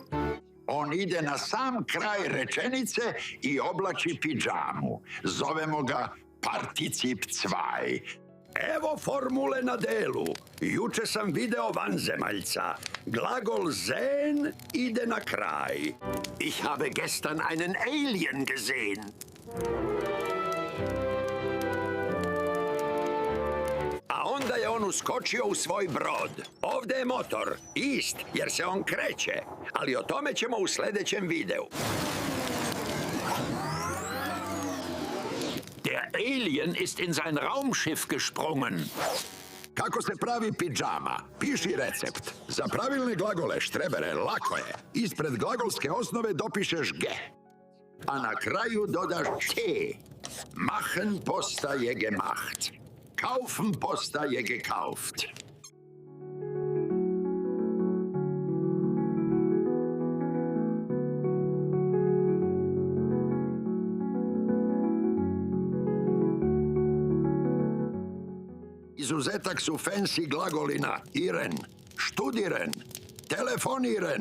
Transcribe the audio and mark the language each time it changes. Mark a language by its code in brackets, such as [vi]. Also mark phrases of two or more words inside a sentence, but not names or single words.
[sr] On ide na sam kraj rečenice i oblači pidžamu. Zovemo ga particip 2. Evo formule na delu. Juče sam video vanzemaljca. Glagol sehen ide na kraj. [de] Ich habe gestern einen Alien gesehen. [sr] A onda je on uskočio u svoj brod. Ovdje je motor, ist, jer se on kreće. Ali o tome ćemo u sljedećem videu. [de] Der Alien ist in sein Raumschiff gesprungen. [sr] Kako se pravi pidžama? Piši recept. Za pravilne glagole, štrebere, lako je. Ispred glagolske osnove dopišeš ge. A na kraju dodaš te. Machen postaje gemacht. Kaufen postaje gekauft. Izuzetak su fancy glagoli na iren, študiren, telefoniren.